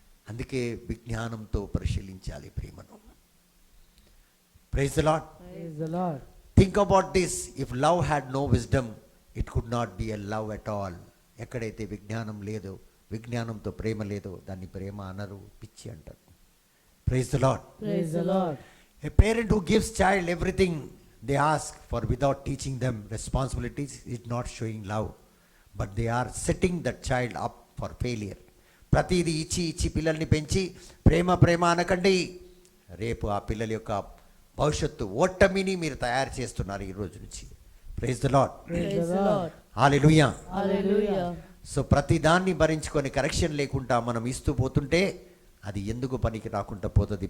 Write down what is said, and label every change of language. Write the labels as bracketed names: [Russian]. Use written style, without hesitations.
[Telugu] అందుకే విజ్ఞానంతో పరిశీలించాలి ప్రేమను. [English] Praise the Lord. Praise the Lord. Think about this. If love had no wisdom it could not be a love at all. [Telugu] ఎక్కడైతే విజ్ఞానం లేదో, విజ్ఞానంతో ప్రేమ లేదో దాన్ని ప్రేమ అనరు, పిచ్చి అంటారు. [English] Praise the Lord. Praise the Lord. A parent who gives child everything they ask for without teaching them responsibilities is not showing love, but they are setting that child up for failure. [Telugu] ప్రతిదీ ఇచ్చి ఇచ్చి పిల్లల్ని పెంచి ప్రేమ ప్రేమ అనకండి. రేపు ఆ పిల్లల యొక్క భవిష్యత్తు ఓటమిని మీరు తయారు చేస్తున్నారు ఈ రోజు నుంచి. [English] Praise the lord. Praise the Lord. Hallelujah. Hallelujah. [Telugu] So ప్రతి దాన్ని భరించుకొని కరెక్షన్ లేకుండా మనం ఇస్తూ పోతుంటే అది ఎందుకు పనికి రాకుండా పోతుంది.